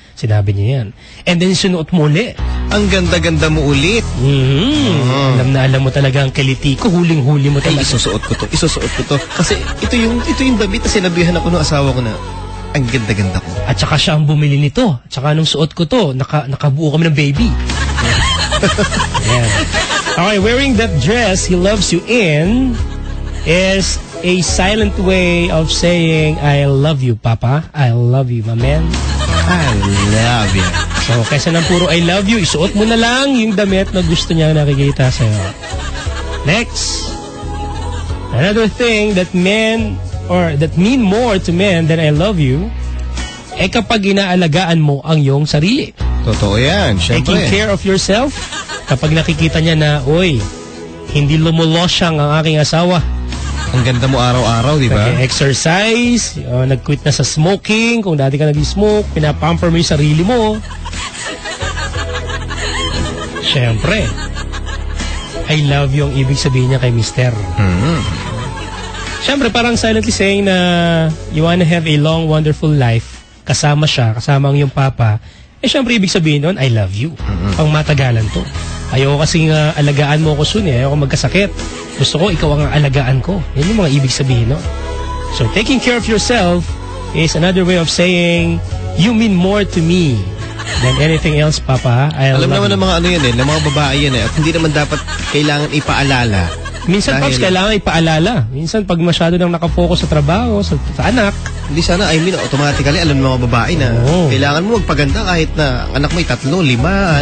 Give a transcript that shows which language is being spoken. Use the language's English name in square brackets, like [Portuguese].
[Filipino] Sinabi niya yan. And then sinuot mo ulit. Ang ganda-ganda mo ulit. Alam mo talaga ang kiliti ko, huling-huli mo talaga. Ay, isusuot ko to. Kasi ito yung damit na sinabihan ako ng asawa ko na ang ganda-ganda ko. At saka siya ang bumili nito. At saka nung suot ko to, nakabuo kami ng baby. Yan. [English] Okay, wearing that dress he loves you in is a silent way of saying, I love you, Papa. I love you, my man. I love you. [Filipino] So, kaysa ng puro I love you, isuot mo na lang yung damit na gusto niya nakikita sa'yo. Next. [English] Another thing that men, or that mean more to men than I love you [Filipino] kapag inaalagaan mo ang iyong sarili. Totoo yan, syempre. Taking care of yourself, kapag nakikita niya na, oy, hindi lumulosyang ang aking asawa. Ang ganda mo araw-araw, di ba? Nag-exercise, nag-quit na sa smoking, kung dati ka nag-smoke, pinapamper mo yung sarili mo. Syempre, I love you ang ibig sabihin niya kay Mister. Syempre, parang silently saying na you wanna have a long, wonderful life, kasama siya, kasama ang iyong papa, syempre, ibig sabihin nun, I love you. Pang matagalan to. Ayoko kasing alagaan mo ko soon ayoko magkasakit. Gusto ko, ikaw ang alagaan ko. Yan yung mga ibig sabihin nun. [English] So, taking care of yourself is another way of saying, you mean more to me than anything else, Papa. [Filipino] Alam naman ng mga ano yan ng mga babae yan at hindi naman dapat kailangan ipaalala. Minsan, Pops, kailangan ipaalala. Minsan, pag masyado nang nakafocus sa trabaho, sa anak. Hindi sana, automatically, alam ng mga babae na kailangan mo magpaganda kahit na ang anak mo 3, 5.